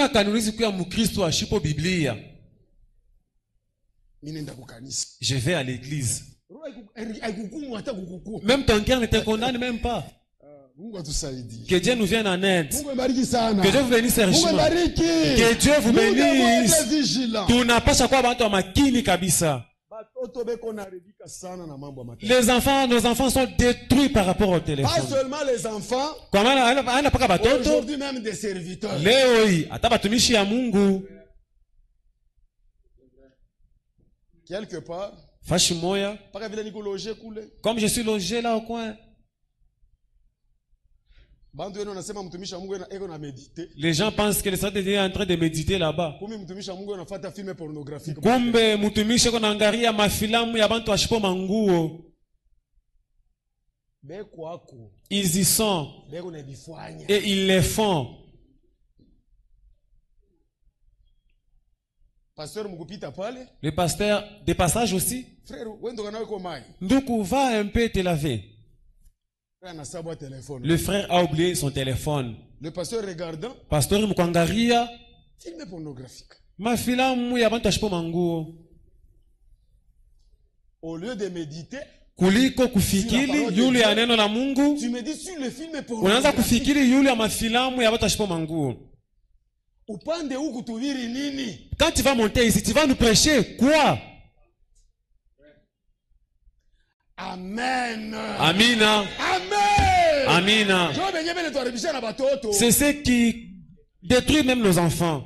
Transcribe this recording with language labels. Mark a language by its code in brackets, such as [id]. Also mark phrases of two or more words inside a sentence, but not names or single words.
[fr] Je vais à l'église. Même ton cœur ne te condamne même pas. Que Dieu nous vienne en aide. Que Dieu vous bénisse richement. Que Dieu vous bénisse. Tu n'as pas chaque fois [sw] makini kabisa. [fr] Les enfants, nos enfants sont détruits par rapport au téléphone. Pas seulement les enfants. Aujourd'hui même des serviteurs. Quelque part. Comme je suis logé là au coin. Les gens pensent que le Seigneur est en train de méditer là-bas. [sw] Kumbe mutumishi ko naangalia mafilamu ya bantu washipo manguo. [fr] Ils y sont. Et ils les font. Le pasteur de passage aussi. Nduku, va un peu te laver. Le frère a oublié son téléphone. Le pasteur regardant. [sw] Pasteur mukwangaria. [fr] Film pornographique. [sw] Mafilamu ya bantu washipo manguo. [fr] Au lieu de méditer. [sw] Kuliko kufikiri yule ya neno la Mungu. [fr] Tu médites sur le film pornographique. [sw] Unaanza kufikiri yule ya mafilamu ya bantu washipo manguo. [fr] Quand tu vas monter ici, tu vas nous prêcher quoi? Amen. [sw] Amina. [fr] Amen. [sw] Amina. [fr] C'est ce qui détruit même nos enfants.